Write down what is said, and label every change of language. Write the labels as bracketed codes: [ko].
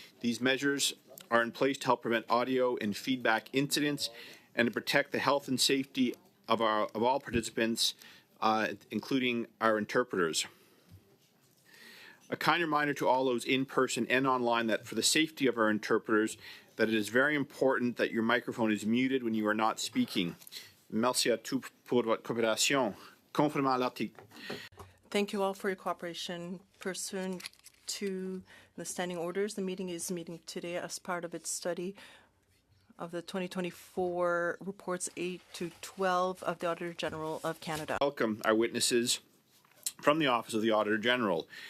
[en] These measures are in place to help prevent audio and feedback incidents and to protect the health and safety of all participants, including our interpreters. A kind reminder to all those in person and online that for the safety of our interpreters, that it is very important that your microphone is muted when you are not speaking. [fr] Merci à tous pour votre coopération. Conformément à l'article. [en] Thank you all for your cooperation. Pursuant to the standing orders, the meeting is meeting today as part of its study of the 2024 reports 8 to 12 of the Auditor General of Canada. Welcome our witnesses from the Office of the Auditor General.